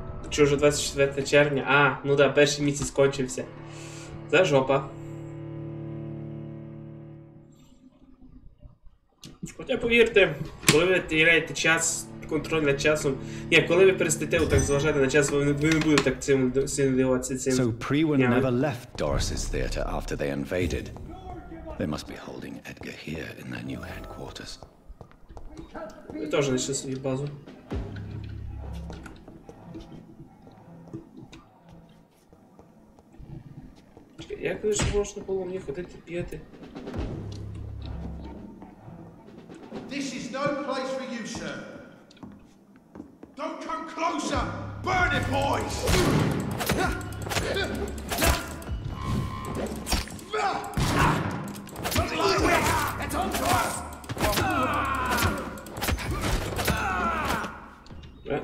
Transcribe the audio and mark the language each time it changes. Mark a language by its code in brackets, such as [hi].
[uk] Що вже 24 червня? А, ну да, перший місяць скончився. Це жопа. Хоча повірте, коли ви теряєте час, контроль над часом. Ні, коли ви перестаєте так зважати на час, ви не будете так цим сильно дивуватися цим. [en] So Prewen never left Doris's theatre after they invaded. They must be holding Edgar here in their new headquarters. [uk] Ви теж знайшли свою базу. Як же можна було мені ходити п'яти? [en] This is no place for you, sir. Don't come closer! Burn it, boys! It's on to us!